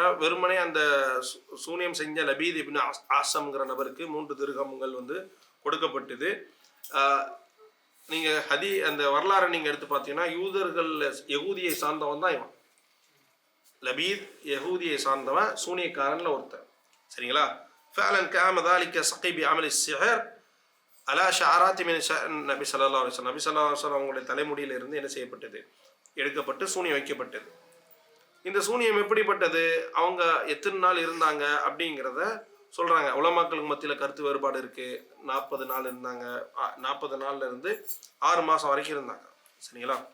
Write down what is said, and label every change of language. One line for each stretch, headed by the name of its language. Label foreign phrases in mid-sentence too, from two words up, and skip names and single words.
Tamil: வெறுமனே அந்த சூனியம் செஞ்ச லபீத் இப்னு ஆசம்ங்கிற நபருக்கு 3 திர்ஹம்கள் வந்து கொடுக்கப்பட்டது. நீங்க அந்த வரலாறை நீங்க எடுத்து பார்த்தீங்கன்னா யூதர்கள் யகூதியை சார்ந்தவன் தான் இவன். லபீத் யகூதியை சார்ந்தவன், சூனியக்காரன்ல ஒருத்தன், சரிங்களா?
Arabic: فعلا كان ذلك سقي بعمل السحر على شعرات من نبي صلى الله عليه وسلم. نبي صلى الله عليه وسلم
Tamil: அவங்களுடைய தலைமுடியில இருந்து என்ன செய்யப்பட்டது? எடுக்கப்பட்டு சூனியம் வைக்கப்பட்டது. இந்த சூனியம் எப்படிப்பட்டது, அவங்க எத்தனை நாள் இருந்தாங்க அப்படிங்கிறத சொல்றாங்க. உலமாக்களுக்கு மத்தியில் கருத்து வேறுபாடு இருக்கு. 40 நாள் இருந்தாங்க, 40 நாள்ல இருந்து 6 மாசம் வரைக்கும் இருந்தாங்க, சரிங்களா?